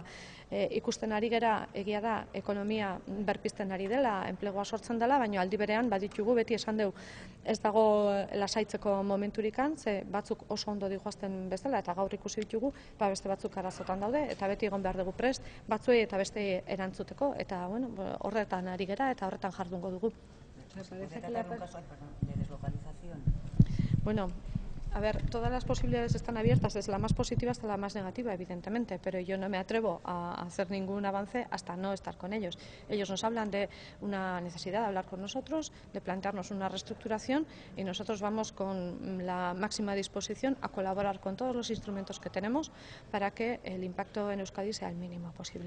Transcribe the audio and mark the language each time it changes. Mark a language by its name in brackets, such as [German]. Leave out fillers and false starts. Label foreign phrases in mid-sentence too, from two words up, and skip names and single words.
[Basque] Ikusten ari gera, egia da, ekonomia berpizten ari dela, enplegua sortzen dela, baina aldi berean baditugu beti esan dugu ez dago lasaitzeko momenturikan, ze batzuk oso ondo dijoazten bezala eta gaur ikusi ditugu, beste batzuk arazotan daude eta beti egon behar dugu prest, batzuei eta beste erantzuteko eta bueno, horretan ari gera eta horretan jardungo dugu. [Spanish] ¿Puede tratar un caso de deslocalización? Bueno, a ver, todas las posibilidades están abiertas, desde la más positiva hasta la más negativa, evidentemente, pero yo no me atrevo a hacer ningún avance hasta no estar con ellos. Ellos nos hablan de una necesidad de hablar con nosotros, de plantearnos una reestructuración y nosotros vamos con la máxima disposición a colaborar con todos los instrumentos que tenemos para que el impacto en Euskadi sea el mínimo posible.